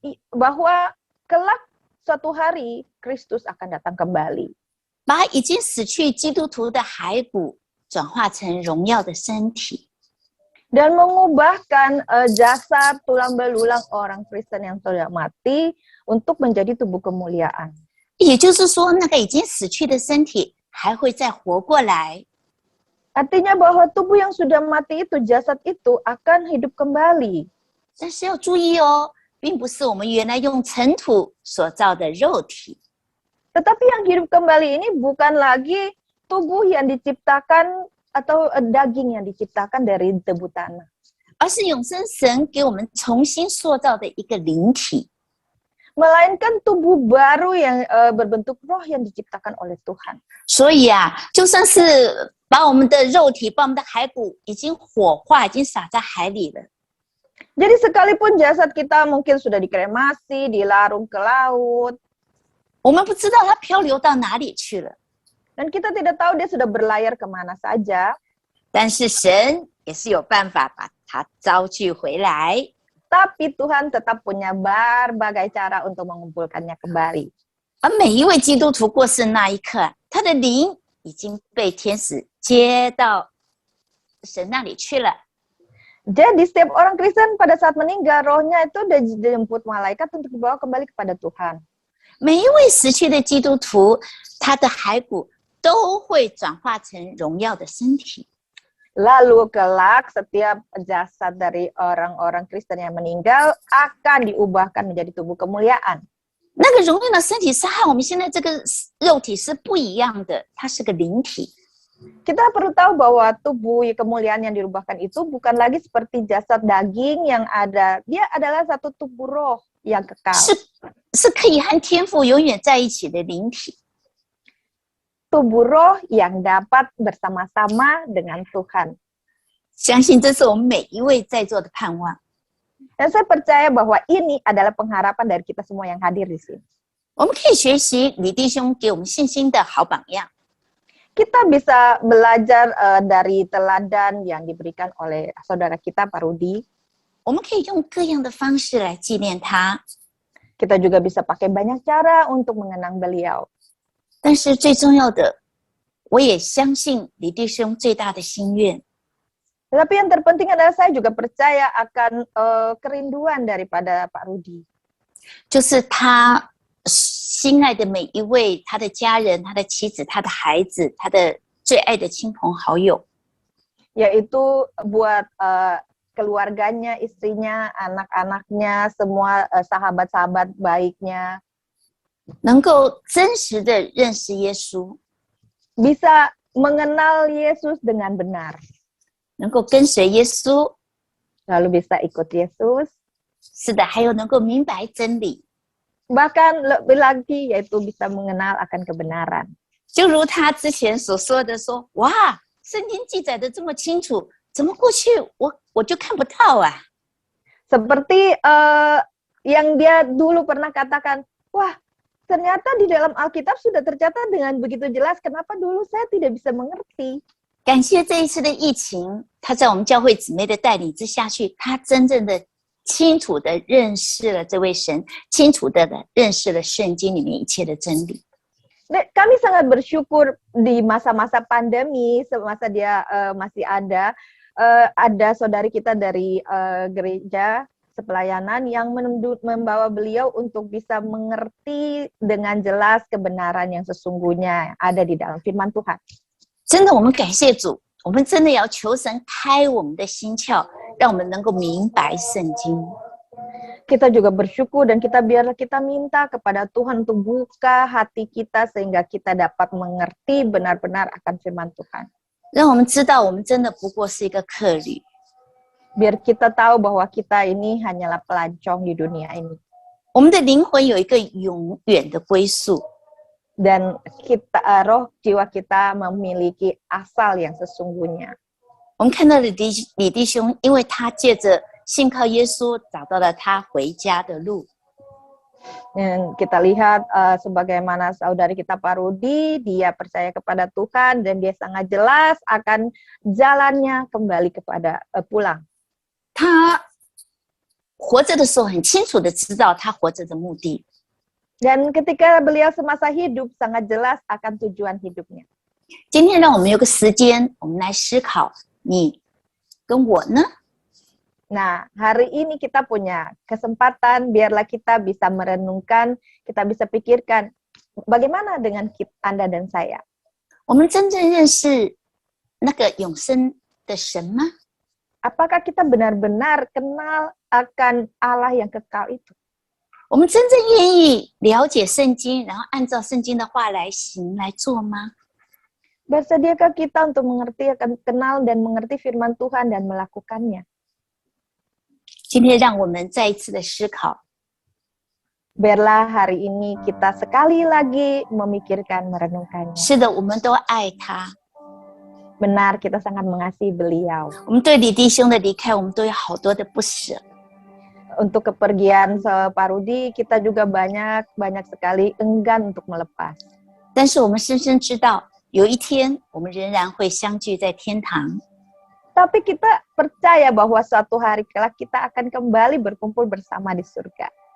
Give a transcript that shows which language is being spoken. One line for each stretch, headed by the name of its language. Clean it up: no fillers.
Indonesian: Bahwa kelak suatu hari Kristus akan datang kembali.
Chinese: 把已经死去基督徒的骸骨转化成荣耀的身体。
Indonesian: Dan mengubahkan jasad tulang belulang orang Kristen yang sudah mati untuk menjadi tubuh kemuliaan.
Chinese: 也就是说，那个已经死去的身体还会再活过来。
Indonesian: Artinya bahwa tubuh yang sudah mati itu, jasad itu akan hidup kembali.
Chinese: 但是要注意哦，并不是我们原来用尘土所造的肉体，
Indonesian: Tetapi yang hidup kembali ini bukan lagi tubuh yang diciptakan atau daging yang diciptakan dari debu tanah.
Chinese: 而是永生神给我们重新塑造的一个灵体。
Indonesian: Melainkan tubuh baru yang berbentuk roh yang diciptakan oleh Tuhan.
Chinese: 所以啊，就算是把我们的肉体、把我们的骸骨已经火化，已经撒在海里了，
Indonesian: Jadi sekalipun jasad kita mungkin sudah dikremasi, dilarung ke laut,
Chinese: 我们不知道它漂流到哪里去了。
Indonesian: dan kita tidak tahu dia sudah berlayar kemana saja,
Chinese: 但是神也是有办法把它招聚回来。
Indonesian: tapi Tuhan tetap punya berbagai cara untuk mengumpulkannya kembali.
Chinese: 而每一位基督徒过世那一刻，他的灵已经被天使接到神那里去了。
Indonesian: Jadi setiap orang Kristen pada saat meninggal, rohnya itu udah dijemput malaikat untuk dibawa kembali kepada Tuhan.
Chinese: 每一位死去的基督徒，他的骸骨都会转化成荣耀的身体。
Indonesian: Lalu kelak setiap jasad dari orang-orang Kristen yang meninggal akan diubahkan menjadi tubuh kemuliaan.
Chinese: 那个荣耀的身体是和我们现在这个肉体是不一样的，它是个灵体。
Indonesian: Kita perlu tahu bahwa tubuh kemuliaan yang dirubahkan itu bukan lagi seperti jasad daging yang ada. Dia adalah satu tubuh roh yang kekal.
Chinese: 是可以和天父永远在一起的灵体。
Indonesian: Tubuh roh yang dapat bersama-sama dengan Tuhan.
Chinese: 相信这是我们每一位在座的盼望。
Indonesian: Dan saya percaya bahwa ini adalah pengharapan dari kita semua yang hadir di sini.
Chinese: 我们可以学习李弟兄给我们信心的好榜样。
Indonesian: Kita bisa belajar dari teladan yang diberikan oleh saudara kita, Pak Rudi.
Chinese: 我们可以用各样的方式来纪念他，
Indonesian: Kita juga bisa pakai banyak cara untuk mengenang beliau.
Chinese: 但是最重要的，我也相信李弟兄最大的心愿，
Indonesian: Tetapi yang terpenting adalah saya juga percaya akan kerinduan daripada Pak Rudi.
Chinese: 就是他心爱的每一位，他的家人、他的妻子、他的孩子、他的最爱的亲朋好友，
Indonesian: Yaitu buat keluarganya, istrinya, anak-anaknya, semua sahabat-sahabat baiknya.
Chinese: 能够真实的认识耶稣，
Indonesian: Bisa mengenal Yesus dengan benar.
Chinese: 能够跟随耶稣，
Indonesian: Lalu bisa ikut Yesus.
Chinese: 是的，还有能够明白真理。
Indonesian: Bahkan lebih lagi yaitu bisa mengenal akan kebenaran.
Chinese: 就如他之前所说的说，哇，圣经记载的这么清楚，怎么过去我就看不到啊？
Indonesian: Seperti yang dia dulu pernah katakan, wah ternyata di dalam Alkitab sudah tercatat dengan begitu jelas, kenapa dulu saya tidak bisa mengerti.
Chinese: 感谢这一次的疫情，他在我们教会姊妹的带领之下去，他真正的清楚的认识了这位神，清楚的认识了圣经里面一切的真理。
Indonesian: Kami sangat bersyukur di masa-masa pandemi, semasa dia masih ada saudari kita dari gereja sepelayanan yang membawa beliau untuk bisa mengerti dengan jelas kebenaran yang sesungguhnya ada di dalam firman Tuhan.
Chinese: 真的，我们感谢主，我们真的要求神开我们的心窍，让我们能够明白圣经。
Indonesian: kita juga bersyukur dan biarlah kita minta kepada Tuhan untuk buka hati kita sehingga kita dapat mengerti benar-benar akan firman Tuhan.
Chinese: 让我们知道我们真的不过是一个客旅，
Indonesian: Biar kita tahu bahwa kita ini hanyalah pelancong di dunia ini.
Chinese: 我们的灵魂有一个永远的归宿。
Indonesian: Dan kita, roh jiwa kita memiliki asal yang sesungguhnya.
Chinese: 我们看到李弟兄，因为他借着信靠耶稣，找到了他回家的路。
Indonesian: Dan kita lihat sebagaimana saudari kita Pak Rudi, dia percaya kepada Tuhan dan dia sangat jelas akan jalannya kembali kepada pulang.
Chinese: 他活着的时候，很清楚的知道他活着的目的。
Indonesian: Dan ketika beliau semasa hidup sangat jelas akan tujuan hidupnya.
Chinese: 今天让我们有个时间，我们来思考你跟我呢？
Indonesian: Nah, hari ini kita punya kesempatan, biarlah kita bisa merenungkan, kita bisa pikirkan, bagaimana dengan Anda dan saya?
Chinese: 我们真正认识那个永生的神吗？
Indonesian: Apakah kita benar-benar kenal akan Allah yang kekal itu?
Chinese: 我们真正愿意了解圣经，然后按照圣经的话来行来做吗？
Indonesian: Bersediakah kita untuk mengerti, akan kenal dan mengerti firman Tuhan dan melakukannya?
Chinese: 今天让我们再一次的思考，
Indonesian: Biarlah hari ini kita sekali lagi memikirkan, merenungkannya.
Chinese: 是的，我们都爱他。
Indonesian: Benar, kita sangat mengasihi beliau.
Chinese: 我们对李弟兄的离开，我们都有好多的不舍。
Indonesian: Untuk kepergian Pak Rudi, kita juga banyak sekali enggan untuk melepas.
Chinese: 但是我们深深知道，有一天我们仍然会相聚在天堂。
Indonesian: Tapi kita percaya bahwa suatu hari kelak kita akan kembali berkumpul bersama di surga.